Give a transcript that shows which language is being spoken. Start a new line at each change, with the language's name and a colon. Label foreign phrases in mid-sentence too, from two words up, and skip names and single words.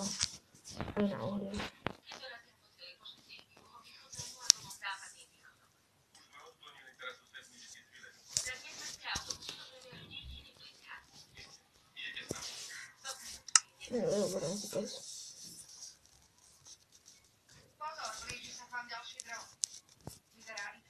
Czech: A na uhlí. No, budeme říkat.
Slovak: Pozor, blíži sa k vám ďalší dron. Vyzerá inak.